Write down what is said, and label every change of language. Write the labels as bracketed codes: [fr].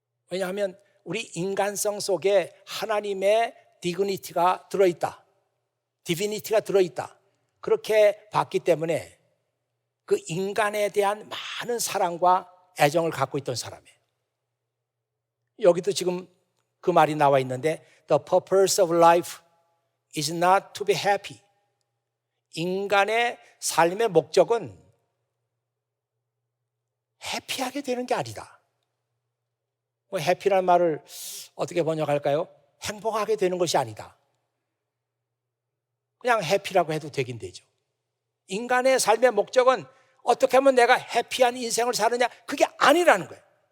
[ko] 왜냐하면 우리 인간성 속에 하나님의 디그니티가 들어있다, 디비니티가 들어있다, 그렇게 봤기 때문에 그 인간에 대한 많은 사랑과 애정을 갖고 있던 사람이에요. 여기도 지금 그 말이 나와 있는데, [en] The purpose of life is not to be happy. [ko] 인간의 삶의 목적은 해피하게 되는 게 아니다. 해피라는 말을 어떻게 번역할까요? 행복하게 되는 것이 아니다. 그냥 해피라고 해도 되긴 되죠. 인간의 삶의 목적은 어떻게 하면 내가 해피한 인생을 사느냐, 그게 아니라는 거예요.